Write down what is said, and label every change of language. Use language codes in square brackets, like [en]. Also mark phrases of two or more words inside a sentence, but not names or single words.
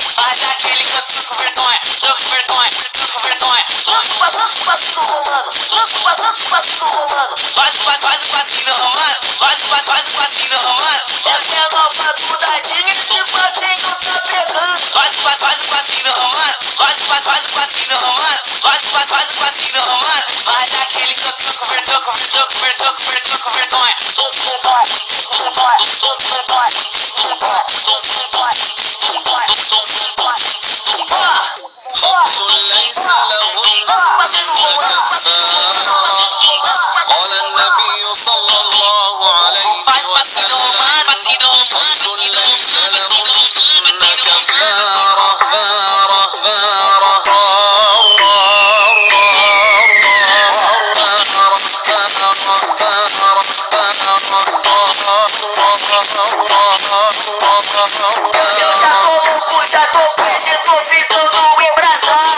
[pt] Mas aquele que eu tô com vergonha, Lança o passinho romano, lança o passinho romano, faz passinho romano, faz passinho romano. Essa é nova tudadinha, esse passinho tá pegando. Faz passinho romano, faz passinho romano, faz passinho romano. Mas aquele que eu tô com vergonha. [ar] ليس لهن كفارة قال النبي صلى الله عليه وسلم ليس لهن كفارة [pt] Já tô preso, tô ficando embrasado.